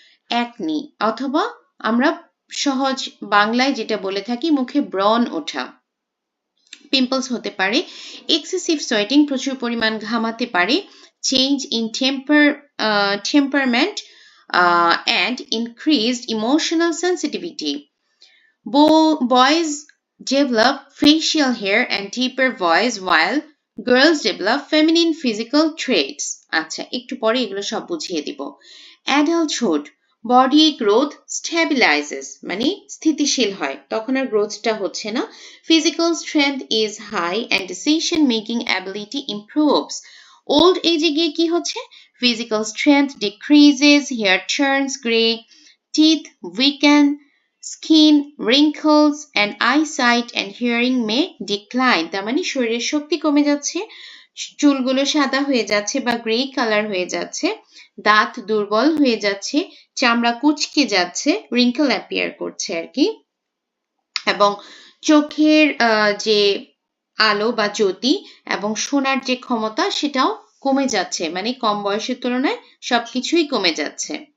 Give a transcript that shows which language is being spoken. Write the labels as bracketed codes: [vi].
[bn] Acne, অথবা আমরা সহজ বাংলায় যেটা বলে থাকি মুখে ব্রণ ওঠা, পিম্পলস হতে পারে। [en] excessive sweating, [bn] প্রচুর পরিমাণ ঘামাতে পারে। [en] Change in temperament and increased emotional sensitivity. Boys develop facial hair and deeper voice while girls develop feminine physical traits. [bn] আচ্ছা, একটু পরে এগুলো সব বুঝিয়ে দিব। [en] Adulthood, body growth stabilizes, [bn] মানে স্থিতিশীল হয়, তখন আর গ্রোথটা হচ্ছে না। [en] Physical strength is high and decision making ability improves. Old age [bn] এ গিয়ে কি হচ্ছে? [en] Physical strength decreases, hair turns gray, teeth weaken, skin wrinkles, and eyesight and hearing may decline. [bn] তার মানে শরীরের শক্তি কমে যাচ্ছে, চুলগুলো সাদা হয়ে যাচ্ছে বা গ্রে কালার হয়ে যাচ্ছে, দাঁত দুর্বল হয়ে যাচ্ছে, চামড়া কুঁচকে যাচ্ছে, রিঙ্কেল অ্যাপিয়ার করছে আর কি, এবং চোখের যে আলো বা জ্যোতি এবং শোনার যে ক্ষমতা সেটাও কমে যাচ্ছে, মানে কম বয়সের তুলনায় সবকিছুই কমে যাচ্ছে।